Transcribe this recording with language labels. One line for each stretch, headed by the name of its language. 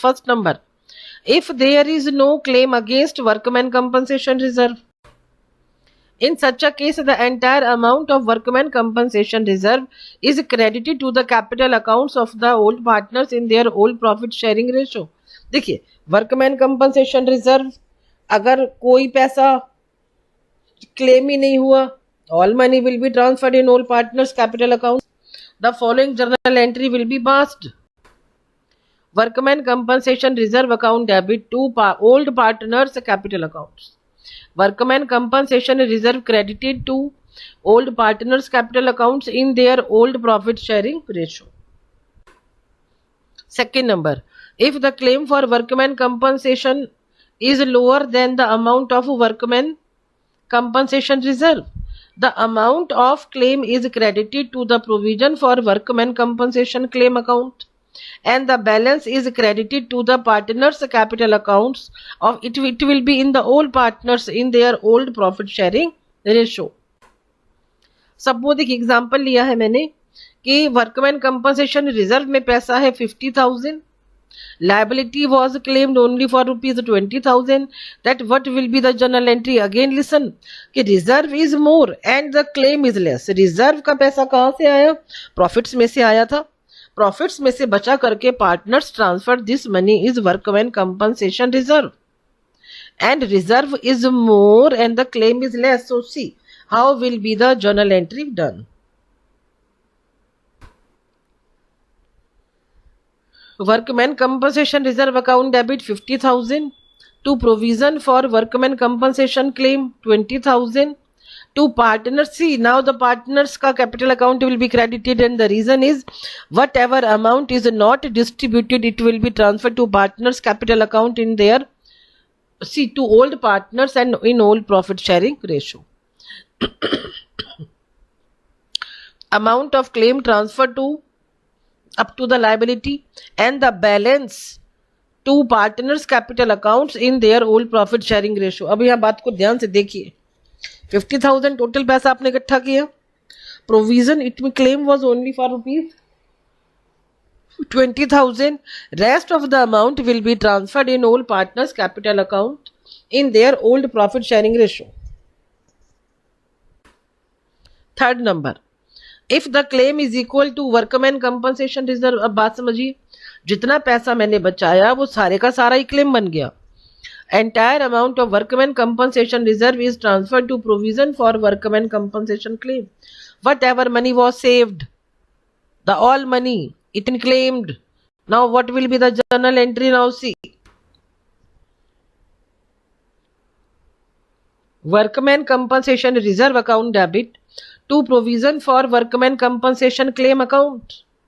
English: First number, if there is no claim against workman compensation reserve. In such a case, the entire amount of workman compensation reserve is credited to the capital accounts of the old partners in their old profit sharing ratio.
Hindi: देखिए, workman compensation reserve, अगर कोई पैसा claim ही नहीं हुआ,
English: all money will be transferred in all partners capital accounts. The following journal entry will be passed. Workman compensation reserve account debit to old partners capital accounts. Workman compensation reserve credited to old partners capital accounts in their old profit sharing ratio. Second number, if the claim for workman compensation is lower than the amount of workman compensation reserve, the amount of claim is credited to the provision for workman compensation claim account, and the balance is credited to the partners capital accounts of it will be in the old partners in their old profit sharing ratio.
Hindi: Suppose एक example लिया है मैंने कि workman compensation reserve में पैसा है 50,000,
English: liability was claimed only for rupees 20,000. that what will be the journal entry? Again listen कि reserve is more and the claim is less.
Hindi: reserve का पैसा कहाँ से आया? profits में से आया था.
English: profits
Hindi: में से बचा करके
English: partners transfer this money is workman compensation reserve, and reserve is more and the claim is less. So see how will be the journal entry done. Workman compensation reserve account debit 50,000 to provision for workman compensation claim 20,000 to partners. See now the partners ka capital account will be credited, and the reason is whatever amount is not distributed it will be transferred to partners capital account in their to old partners and in old profit sharing ratio. Amount of claim transferred to up to the liability and the balance to partners capital accounts in their old profit sharing ratio.
Hindi: अब यहाँ बात को ध्यान से देखिए, 50,000 total पैसा आपने इकट्ठा किया, प्रोविजन इट में
English: Claim was only for rupees 20,000. rest of the amount will be transferred in old partners capital account in their old profit sharing ratio. Third number, if the claim is equal to workman compensation reserve.
Hindi: अब बात समझिए, जितना पैसा मैंने बचाया वो सारे का सारा ही क्लेम बन गया.
English: entire amount of workman compensation reserve is transferred to provision for workman compensation claim. whatever money was saved, the all money it claimed. now what will be the journal entry? Now see, workman compensation reserve account debit to provision for workman compensation claim account.